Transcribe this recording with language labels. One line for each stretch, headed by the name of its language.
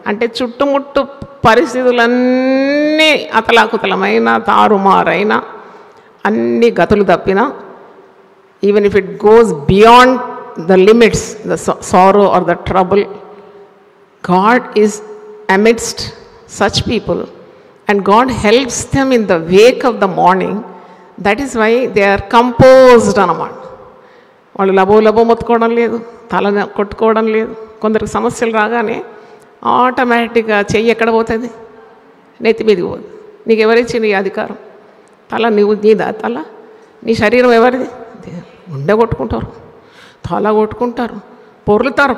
Telugu: అంటే చుట్టుముట్టు పరిస్థితులన్నీ అతలాకుతలమైన తారుమారైన అన్ని గతులు తప్పినా,
English: Even if it goes beyond the limits, the sorrow or the trouble, God is amidst such people and God helps them in the wake of the morning. That is why they are composed అన్నమాట.
Telugu: వాళ్ళు లబో మొత్తుకోవడం లేదు, తల కొట్టుకోవడం లేదు. కొందరికి సమస్యలు రాగానే ఆటోమేటిక్గా చెయ్యి ఎక్కడ పోతుంది? నెత్తి మీదకి పోదు. నీకు ఎవరిచ్చింది ఈ అధికారం? తల నీదా? తల నీ శరీరం ఎవరిది? గుండె కొట్టుకుంటారు, తల కొట్టుకుంటారు, పొర్లుతారు.